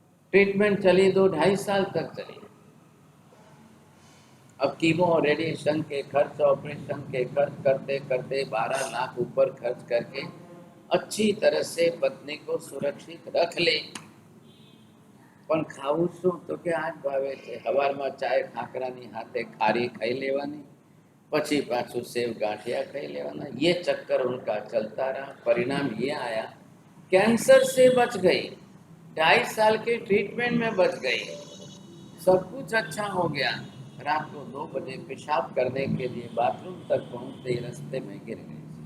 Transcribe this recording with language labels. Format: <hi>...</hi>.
<hi>Treatment चली 2-2.5 साल तक चली। अब कीमो रेडिएशन के खर्च, ऑपरेशन के खर्च करते करते 12 लाख ऊपर खर्च करके अच्छी तरह से पत्नी को सुरक्षित रख ले।</hi> <gu>पण खाવું શું તો કે આજ ભાવે છે, સવારમાં ચાય ખાખરાની હાથે ખારી ખાઈ લેવાની, પછી પાછું सेव गांठिया खाई लेवाना।</gu> <hi>ये चक्कर उनका चलता रहा। परिणाम ये आया, कैंसर से बच गई, 2.5 साल के ट्रीटमेंट में बच गई, सब कुछ अच्छा हो गया। रात को 2 बजे पेशाब करने के लिए बाथरूम तक पहुंचते ही रास्ते में गिर गए।</hi>